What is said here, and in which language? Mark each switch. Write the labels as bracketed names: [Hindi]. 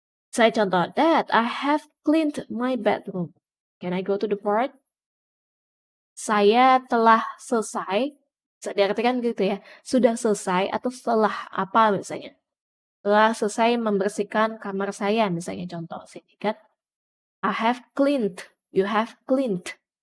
[Indonesian] Saya contoh, [English] Dad, I have cleaned my bedroom. Can I go to the part? [Indonesian] Saya telah selesai, diartikan gitu ya, sudah selesai atau setelah apa misalnya. Telah selesai membersihkan kamar saya misalnya contoh sini kan. [English] I have cleaned, you have cleaned.